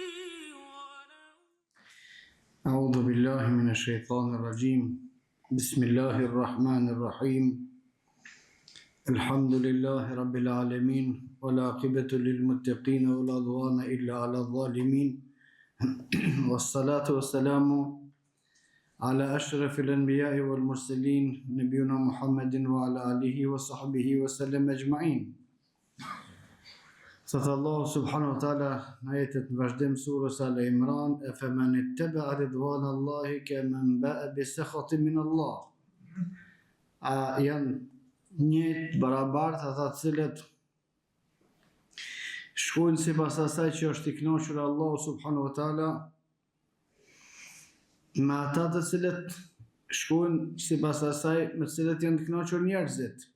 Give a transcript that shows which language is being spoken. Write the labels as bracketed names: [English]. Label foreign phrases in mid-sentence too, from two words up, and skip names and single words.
[Arabic] أعوذ بالله من الشيطان الرجيم بسم الله الرحمن الرحيم الحمد لله رب العالمين والعاقبة للمتقين ولا عدوان إلا على الظالمين والصلاة والسلام على أشرف الأنبياء والمرسلين نبينا محمد وعلى آله وصحبه وسلم أجمعين. [Albanian] Thëtë Allahu [Arabic] سبحانه وتعالى [Albanian] në ajetet në vazhdim surës Al Imran, [Arabic] أفمن اتبع رضوان الله كمن باء بسخط من الله. [Albanian] A janë njëjtë barabartë ata të cilët shkojnë sipas asaj që është i kënaqur Allahu [Arabic] سبحانه وتعالى, [Albanian] me ata të cilët shkojnë sipas asaj me të cilët janë të kënaqur njerëzit.